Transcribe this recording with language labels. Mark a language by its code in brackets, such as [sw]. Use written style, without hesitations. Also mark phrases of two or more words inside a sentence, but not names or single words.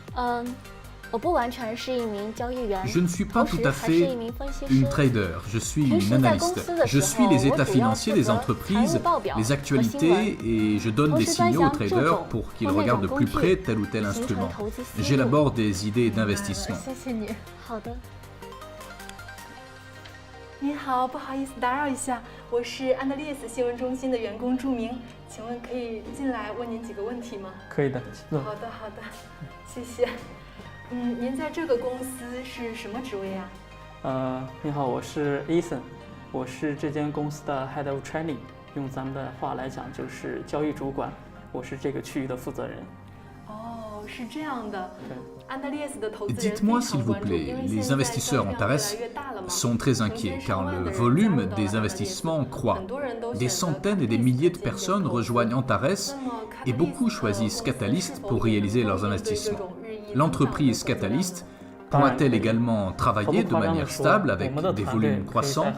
[fr] Je ne suis pas tout à fait une trader, je suis une analyste. Je suis les états financiers des entreprises, les actualités et je donne des signaux aux traders pour qu'ils regardent de plus près tel ou tel instrument. J'élabore des idées d'investissement. [zh] 您好，不好意思打扰一下，我是安德烈斯新闻中心的员工祝明，请问可以进来问您几个问题吗？可以的。好的，好的，谢谢。您在这个公司是什么职位呀？你好，我是 Ethan， 我是这间公司的 [en] Head of Trading， [zh] 用咱们的话来讲就是交易主管，我是这个区域的负责人。哦，是这样的。对。 [fr] Dites-moi s'il vous plaît, les investisseurs Antares sont très inquiets car le volume des investissements croît. Des centaines et des milliers de personnes rejoignent Antares et beaucoup choisissent Catalyst pour réaliser leurs investissements. L'entreprise Catalyst pourra-t-elle également travailler de manière stable avec des volumes croissants?